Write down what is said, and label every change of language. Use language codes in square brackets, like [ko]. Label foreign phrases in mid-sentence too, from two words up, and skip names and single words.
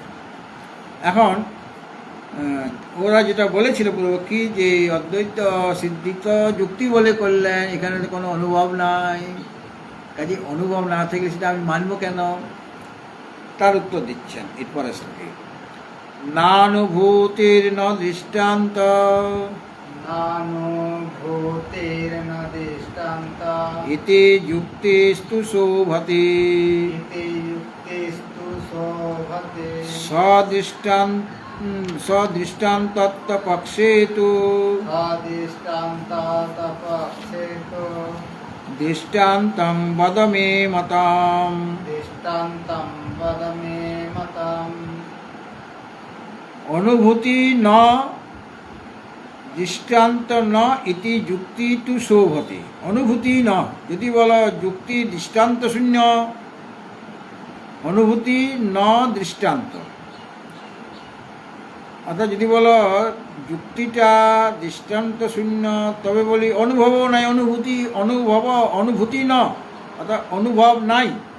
[bn] এখন ওরা যেটা বলেছিল পূর্বপক্ষী যে অদ্বৈত সিদ্ধিত যুক্তি বলে করলেন, এখানে কোনো অনুভব নাই, কাজে অনুভব না থাকলে সেটা আমি মানব কেন? তার উত্তর দিচ্ছেন এরপরে শ্লোকে, নানুভূতির ন দৃষ্টান্ত, [sa] नानुभूतिर्न दृष्टान्ता इति युक्तिस्तु शोभते इति युक्तिस्तु शोभते सदृष्टान्तपक्षे तु स्वादिष्टान्तातपक्षेतो दृष्टान्तं वद मे मताम् दृष्टान्तं वद मे मतम् अनुभूति न दृष्टान्त न इति যুক্তি তু শোভতে [bn] অনুভূতি ন যদি বলো যুক্তি দৃষ্টান্ত শূন্য অনুভূতি ন দৃষ্টান্ত অর্থাৎ যদি বলো যুক্তিটা দৃষ্টান্ত শূন্য তবে বলি অনুভবও নাই অনুভূতি ন অর্থাৎ অনুভব নাই